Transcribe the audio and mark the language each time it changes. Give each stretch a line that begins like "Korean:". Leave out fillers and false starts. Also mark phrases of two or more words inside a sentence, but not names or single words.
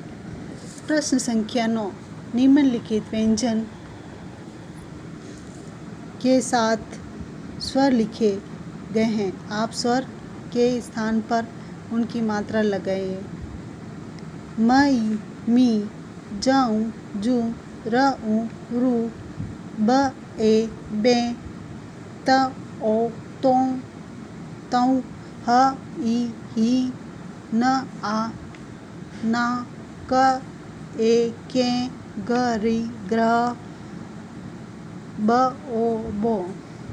Hindi: प्रश्न संख्या 9, निम्नलिखित व्यंजन के साथ स्वर लिखे गए हैं, आप स्वर के स्थान पर उनकी मात्रा लगाइए। मई, मी, जाऊं, जू, रऊ, रू, ब, ए, बे, त, ओ, तो, तौ, ह, ई, ही, न, आ, ना, क, ए, के, ग, री, ग्रह, ब, ओ, बो।